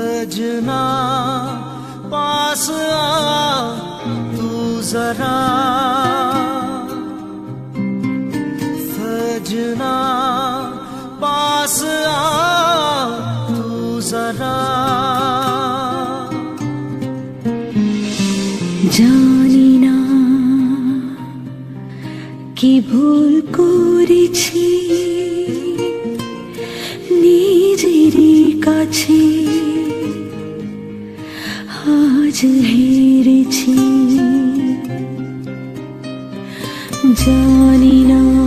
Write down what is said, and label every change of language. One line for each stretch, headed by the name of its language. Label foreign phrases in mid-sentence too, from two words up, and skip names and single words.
Hindi: सजना पास आ तू जरा सजना पास आ तू जरा
Bangla: জানি না কি ভুল করেছি নিজেরই কাছে আজ হেরেছি জানি না